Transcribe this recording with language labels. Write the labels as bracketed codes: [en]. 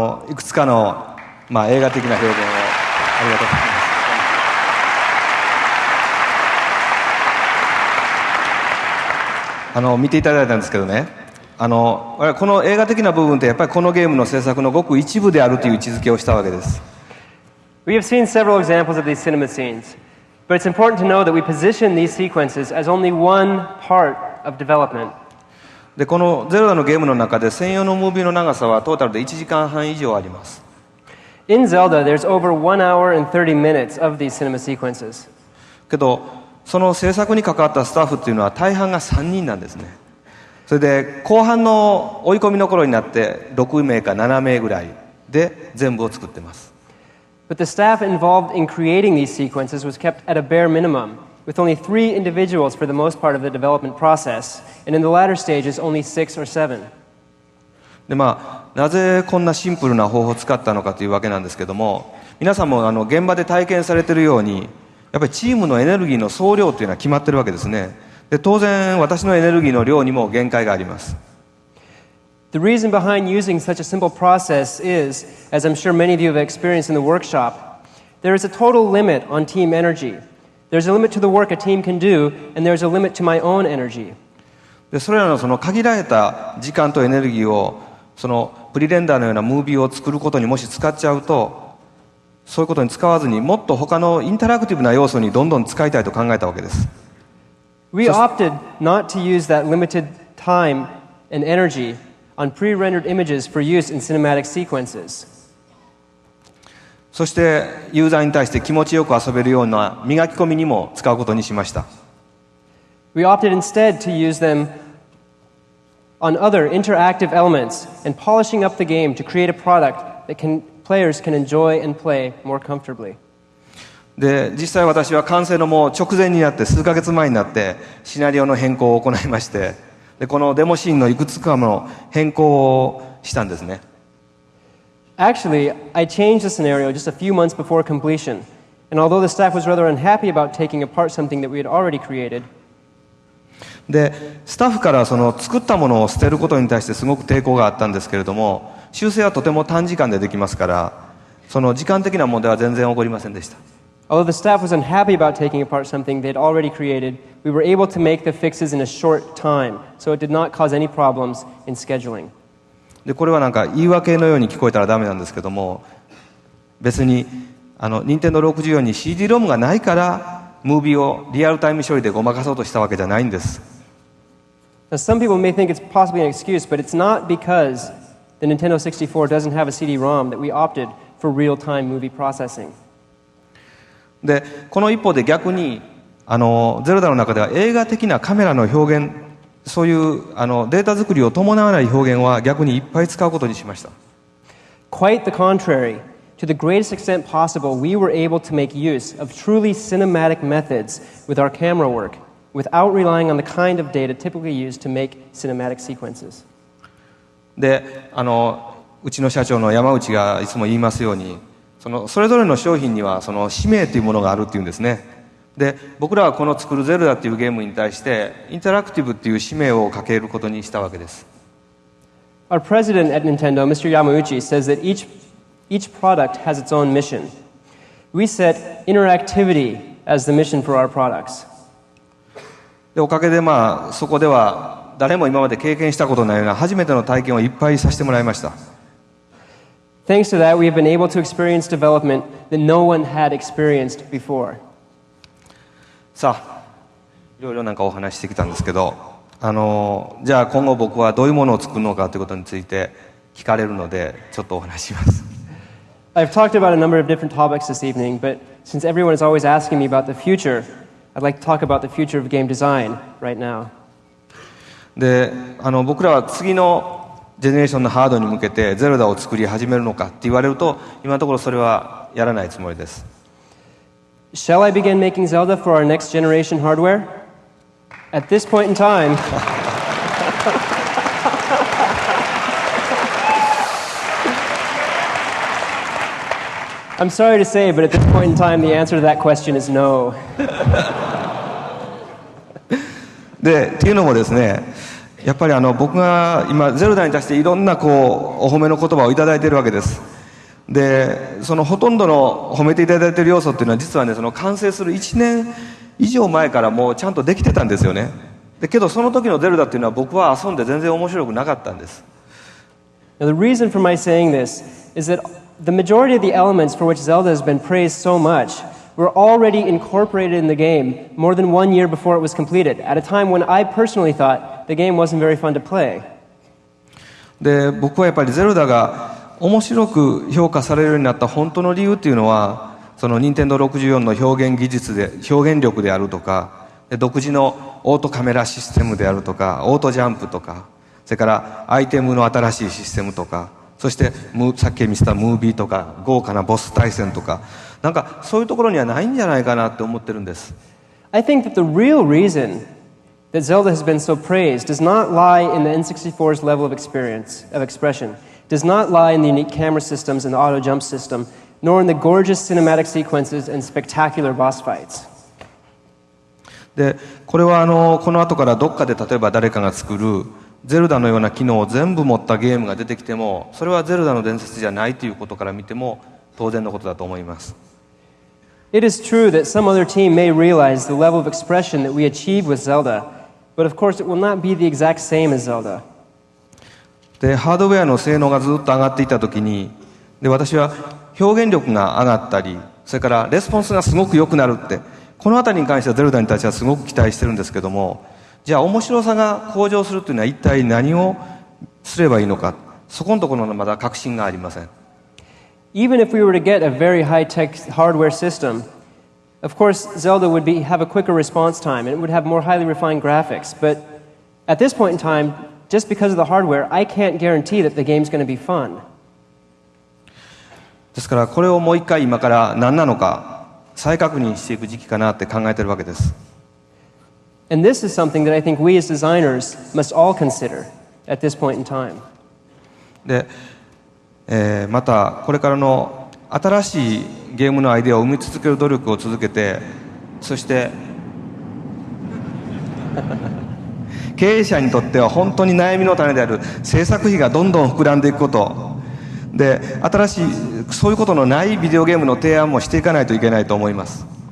[ja] いくつかの、映画的な表現をありがとうございます。見ていただいたんですけどね、この映画的な部分ってやっぱりこのゲームの制作のごく一部であるという位置づけをしたわけです。 [en] We have seen several examples of these cinema scenes, but it's important to know that we position these sequences as only one part of development. [ja] でこのゼルダのゲームの中で専用のムービーの長さはトータルで1時間半以上あります。 [en] In Zelda, there's over 1 hour and 30 minutes of these cinema sequences. [ja] けどその制作に関わったスタッフっていうのは大半が3人なんですね。それで後半の追い込みの頃になって6名か7名ぐらいで全部を作ってます。 [en] But the staff involved in creating these sequences was kept at a bare minimum, with only 3 individuals for the most part of the development process, and in the latter stages only 6 or 7. [ja] でなぜこんなシンプルな方法を使ったのかというわけなんですけども、皆さんも現場で体験されているようにやっぱりチームのエネルギーの総量というのは決まってるわけですね。で当然私のエネルギーの量にも限界があります。 [en] The reason behind using such a simple process is, as I'm sure many of you have experienced in the workshop, there is a total limit on team energy. There's a limit to the work a team can do, and there's a limit to my own energy. [ja] でそれらのその限られた時間とエネルギーをそのプリレンダーのようなムービーを作ることにもし使っちゃうと、そういうことに使わずにもっと他のインタラクティブな要素にどんどん使いたいと考えたわけです。 [en] We opted not to use that limited time and energy on pre-rendered images for use in cinematic sequences. [ja] そしてユーザーに対して気持ちよく遊べるような磨き込みにも使うことにしました。 [en] We opted instead to use them on other interactive elements and polishing up the game to create a product that players can enjoy and play more comfortably. [ja] で実際私は完成のもう直前になって数ヶ月前になってシナリオの変更を行いまして、でこのデモシーンのいくつかの変更をしたんですね。 [en] Actually, I changed the scenario just a few months before completion, and although the staff was rather unhappy about taking apart something that we had already created, [ja] でスタッフからその作ったものを捨てることに対してすごく抵抗があったんですけれども、修正はとても短時間でできますから、その時間的な問題は全然起こりませんでした。 [en] although the staff was unhappy about taking apart something they had already created, we were able to make the fixes in a short time, so it did not cause any problems in scheduling. [ja] でこれはなんか言い訳のように聞こえたらダメなんですけども、別に任天堂64に CD-ROM がないからムービーをリアルタイム処理でごまかそうとしたわけじゃないんです。 [en] Now, some people may think it's possibly an excuse, but it's not because the Nintendo 64 doesn't have a CD-ROM that we opted for real-time movie processing. [ja] でこの一方で逆にゼルダの中では映画的なカメラの表現、そういうデータ作りを伴わない表現は逆にいっぱい使うことにしました。 [en] Quite the contrary. To the greatest extent possible, we were able to make use of truly cinematic methods with our camera work, without relying on the kind of data typically used to make cinematic sequences. [ja] でうちの社長の山内がいつも言いますように、それぞれの商品にはその使命というものがあるっていうんですね。で僕らはこの作るゼルダっていうゲームに対してインタラクティブっていう使命をかけることにしたわけです。 [en] Our president at Nintendo, Mr. Yamauchi, says that each product has its own mission. We set interactivity as the mission for our products. [ja] でおかげでそこでは誰も今まで経験したことないような初めての体験をいっぱいさせてもらいました。 [en] Thanks to that, we have been able to experience development that no one had experienced before. [ja] さあ、いろいろなんかお話してきたんですけど、じゃあ今後僕はどういうものを作るのかということについて聞かれるので、ちょっとお話しします。 [en] I've talked about a number of different topics this evening, but since everyone is always asking me about the future, I'd like to talk about the future of game design right now. [ja] で、僕らは次のジェネレーションのハードに向けてゼルダを作り始めるのかって言われると、今のところそれはやらないつもりです。 [en] Shall I begin making Zelda for our next generation hardware? At this point in time, I'm sorry to say, but at this point in time, the answer to that question is no. [ja] で、っていうのもですね、やっぱり僕が今ゼルダに対していろんなお褒めの言葉をいただいているわけです。でそのほとんどの褒めていただいている要素っていうのは実はね、その完成する1年以上前からもうちゃんとできてたんですよね。でけどその時のゼルダっていうのは僕は遊んで全然面白くなかったんです。 [en] Now, the reason for my saying this is that the majority of the elements for which Zelda has been praised so much were already incorporated in the game more than 1 year before it was completed, at a time when I personally thought the game wasn't very fun to play. [ja] で僕はやっぱりゼルダが面白く評価されるようになった本当の理由っていうのは、その任天堂64の表現技術で表現力であるとか、独自のオートカメラシステムであるとか、オートジャンプとか、それからアイテムの新しいシステムとか、そしてさっき見せたムービーとか豪華なボス対戦とか、なんかそういうところにはないんじゃないかなって思ってるんです。 [en] I think that the real reason that Zelda has been so praised does not lie in the N64's level of expression, does not lie in the unique camera systems and the auto jump system, nor in the gorgeous cinematic sequences and spectacular boss fights. [ja] でこれはこの後からどっかで例えば誰かが作るゼルダのような機能を全部持ったゲームが出てきても、それはゼルダの伝説じゃないということから見ても当然のことだと思います。 [en] It is true that some other team may realize the level of expression that we achieve with Zelda, but of course it will not be the exact same as Zelda. [ja] でハードウェアの性能がずっと上がっていった時にで私は表現力が上がったりそれからレスポンスがすごく良くなるってこの辺りに関してはゼルダに対してはすごく期待してるんですけどもじゃあ面白さが向上するというのは一体何をすればいいのかそこのところのまだ確信がありません。 [en] Even if we were to get a very high-tech hardware system, of course Zelda would have a quicker response time and it would have more highly refined graphics. But at this point in time, just because of the hardware, I can't guarantee that the game's going to be fun. [ja] ですからこれをもう一回今から何なのか再確認していく時期かなって考えているわけです。 [en] And this is something that I think we as designers must all consider at this point in time. [ja] で、またこれからの新しいゲームのアイデアを生み続ける努力を続けてそして経営者にとっては本当に悩みの種である制作費がどんどん膨らんでいくことで新しいそういうことのないビデオゲームの提案もしていかないといけないと思います。